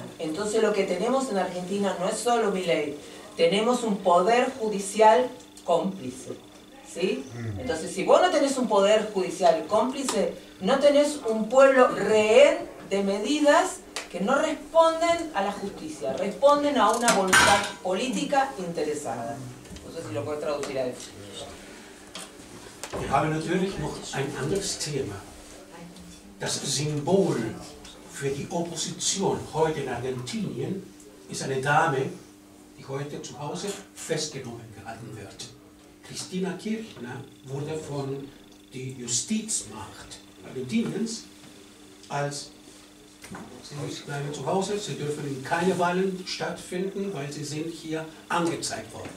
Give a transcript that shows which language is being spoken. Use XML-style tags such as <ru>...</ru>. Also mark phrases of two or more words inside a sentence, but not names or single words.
<es>Entonces lo que tenemos en Argentina no es solo Milei, tenemos un poder judicial cómplice. ¿Sí? Entonces, si vos no tenés un poder judicial cómplice, no tenés un pueblo rehén de medidas que no responden a la justicia, responden a una voluntad política interesada. No sé si lo puedes traducir a eso.</es> <de>Wir haben natürlich noch ein anderes Thema. Das Symbol für die Opposition heute in Argentinien ist eine Dame, die heute zu Hause festgenommen gehalten wird. Cristina Kirchner wurde von der Justizmacht Argentiniens als Sie bleiben zu Hause, sie dürfen keine Wahlen stattfinden, weil sie sind hier angezeigt worden.</de>